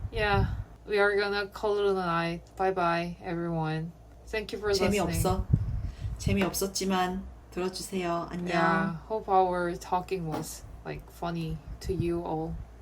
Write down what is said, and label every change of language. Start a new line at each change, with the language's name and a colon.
English: Yeah, we are gonna call it a night. Bye bye, everyone. Thank you for listening.
Korean: 재미없었지만 들어주세요. 안녕.
English: Yeah, hope our talking was like funny to you all.